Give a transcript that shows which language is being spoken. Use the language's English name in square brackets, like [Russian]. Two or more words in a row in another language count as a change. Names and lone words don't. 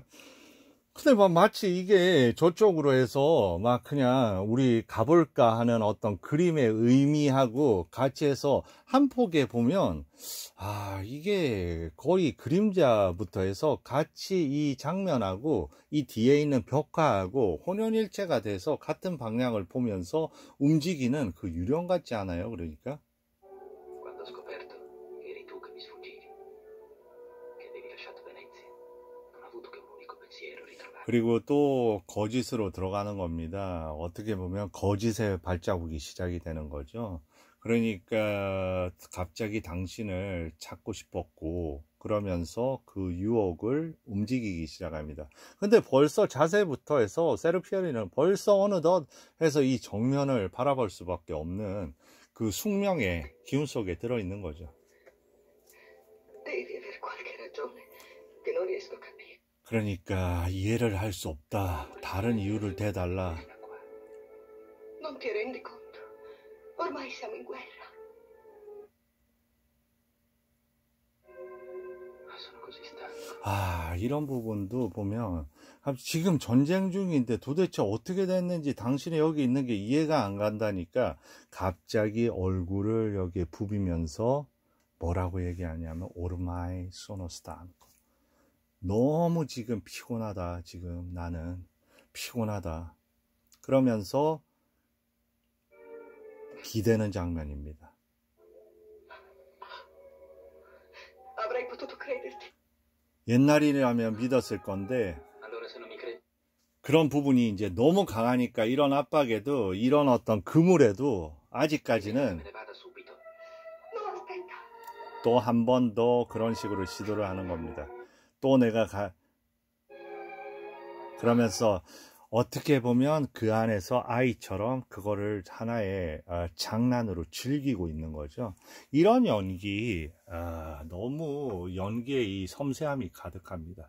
[Korean] 근데 막 마치 이게 저쪽으로 해서 막 그냥 우리 가볼까 하는 어떤 그림의 의미하고 같이 해서 한 폭에 보면 이게 거의 그림자부터 해서 같이 이 장면하고 이 뒤에 있는 벽화하고 혼연일체가 돼서 같은 방향을 보면서 움직이는 그 유령 같지 않아요? 그러니까 [Italian] Quando ho scoperto che eri tu che mi sfuggivi, che avevi lasciato Venezia, non ho avuto che un unico pensiero, ritrovarti. [Korean] 그리고 또 거짓으로 들어가는 겁니다. 어떻게 보면 거짓의 발자국이 시작이 되는 거죠. 그러니까 갑자기 당신을 찾고 싶었고 그러면서 그 유혹을 움직이기 시작합니다. 근데 벌써 자세부터 해서 세르피에리는 벌써 어느덧 해서 이 정면을 바라볼 수밖에 없는 그 숙명의 기운 속에 들어있는 거죠. [Italian] Devi avere qualche ragione che non riesco a capire. [Korean] 그러니까 이해를 할 수 없다. 다른 이유를 대달라. [Italian] Non ti rendi conto? Ormai siamo in guerra. Sono così stanco. [Korean] 이런 부분도 보면 지금 전쟁 중인데 도대체 어떻게 됐는지 당신이 여기 있는 게 이해가 안 간다니까 갑자기 얼굴을 여기에 부비면서 뭐라고 얘기하냐면 [Italian] ormai sono stan [Korean] 너무 지금 피곤하다. 지금 나는 피곤하다. 그러면서 기대는 장면입니다. [Italian] Avrei potuto crederti. [Korean] 옛날이라면 믿었을 건데 [Italian] Allora se non mi credi, [Korean] 그런 부분이 이제 너무 강하니까 이런 압박에도, 이런 어떤 그물에도 아직까지는 [Italian] Me ne vada subito. No, aspetta. [Korean] 또 한 번 더 그런 식으로 시도를 하는 겁니다. 또 내가 그러면서 어떻게 보면 그 안에서 아이처럼 그거를 하나의 장난으로 즐기고 있는 거죠. 이런 연기, 너무 연기에 이 섬세함이 가득합니다.